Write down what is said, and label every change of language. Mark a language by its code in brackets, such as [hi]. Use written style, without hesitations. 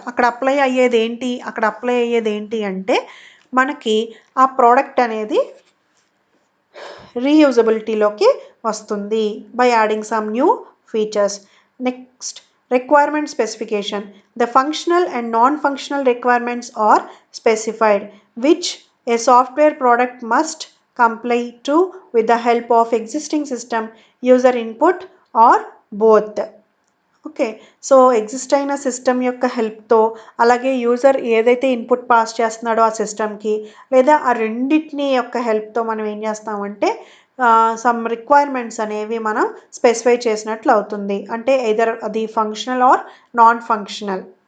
[te] అక్కడ అప్లై అయ్యేది ఏంటి అంటే మనకి ఆ ప్రోడక్ట్ అనేది రీయూజబిలిటీలోకి వస్తుంది [en] By adding some new features. Next requirement specification. The functional and non-functional requirements are specified which a software product must comply to with the help of existing system, user input or both. [te] Okay so exist అయిన system యొక్క హెల్ప్తో అలాగే user ఏదైతే input pass చేస్తున్నాడో ఆ సిస్టమ్కి లేదా ఆ రెండింటిని యొక్క హెల్ప్తో మనం ఏం చేస్తామంటే సమ్ రిక్వైర్మెంట్స్ అనేవి మనం స్పెసిఫై చేసినట్లు అవుతుంది. అంటే ఎయిదర్ అది ఫంక్షనల్ ఆర్ నాన్ ఫంక్షనల్.